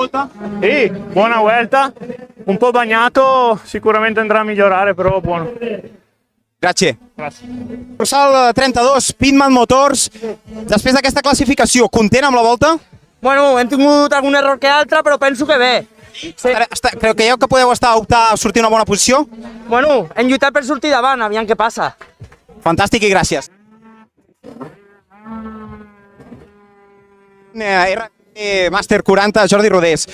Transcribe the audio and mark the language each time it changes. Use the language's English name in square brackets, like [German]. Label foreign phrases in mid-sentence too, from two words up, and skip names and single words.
[Italian] volta? Sì, buona vuelta, un po' bagnato, sicuramente andrà a migliorare, però buono. Grazie. Grazie. [Catalan] Dorsal 32, Pitman Motors. Després d'aquesta classificació, content amb la volta? Bueno, hem tingut algun error que altre, però penso que bé. Sí. Creieu que podeu optar a sortir en una bona posició? Bueno, hem lluitat per sortir davant, aviam què passa. Fantàstic i gràcies. Màster 40, Jordi Rodés.